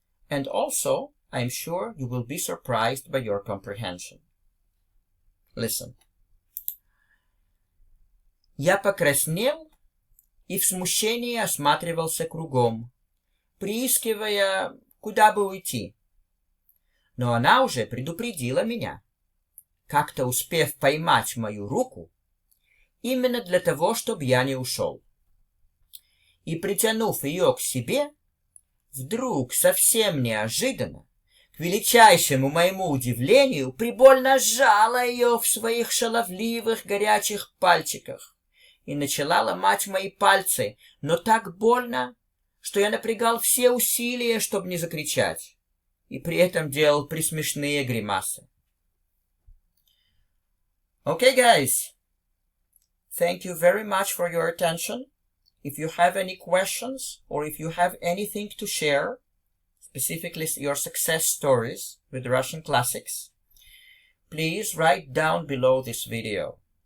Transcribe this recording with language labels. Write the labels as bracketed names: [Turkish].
[English] And also, I'm sure you will be surprised by your comprehension. Listen. [Russian] Я покраснел и в смущении осматривался кругом, приискивая, куда бы уйти. Но она уже предупредила меня, как-то успев поймать мою руку, именно для того, чтобы я не ушел. И притянув ее к себе, вдруг совсем неожиданно, к величайшему моему удивлению, прибольно сжала ее в своих шаловливых горячих пальчиках и начала ломать мои пальцы, но так больно, что я напрягал все усилия, чтобы не закричать, и при этом делал присмешные гримасы. [English] Okay, guys. Thank you very much for your attention. If you have any questions or if you have anything to share, specifically your success stories with Russian classics, please write down below this video.